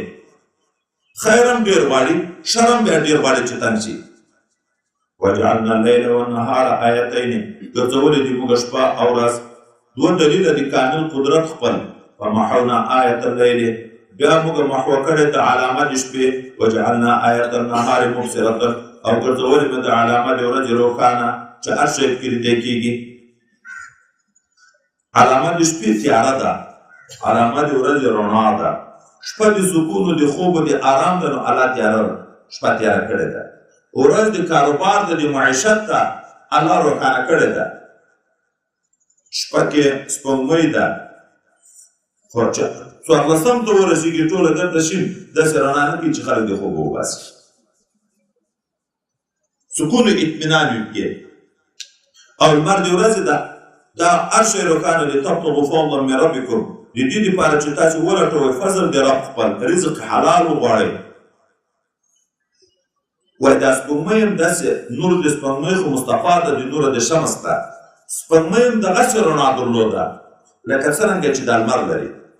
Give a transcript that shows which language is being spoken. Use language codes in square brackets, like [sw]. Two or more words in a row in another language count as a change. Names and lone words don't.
[ps] خیر هم ډېر غواړي، شر هم بیا ډېر غواړي چې تنګ شي. [ar] وجعلنا اللیل والنهار آیتین [ps] ګرځولې دي موږ شپه او ورځ دوه دلیله د کامل قدرت خپل. [ar] فمحونا آیت اللیل [ps] بیا موږ محو کړې د علامه د شپې. [ar] وجعلنا آیت النهار مبصرة [ps] او ګرځولې مې د علامه د ورځې روښانه چې هر شی پکې لیدل کېږي. علامه د شپې تیاره ده، علامه د ورځې رڼا ده. شپه د سکون د خوب د آرام ده، نو الله تیاره شپه تیاره کړې ده. ورځ د کاروبار ده، د معیشت ده، الله روښانه کړې ده. شپه کې سپوږمۍ ده، خو چې څوارلسم ته ورسېږي ټوله دلته شي داسې رڼا نه کوي چې خلک د خوبه وباسي. سکون و اطمینان وي پکې. او لمر د ورځې ده، دا هر شی روښانه دی. [ar] تبتغوا فضلا من ربکم [ps] د دې دپاره چې تاسې ولټوئ فضل د رب خپل، رزق حلال وغواړئ. وایي دا سپوږمۍ هم داسې نور د سپوږمۍ خو مصطفی ده د نوره د شمس ده. سپوږمۍ هم دغسې رڼا درلوده لکه څرنګه چې دا لمر لري.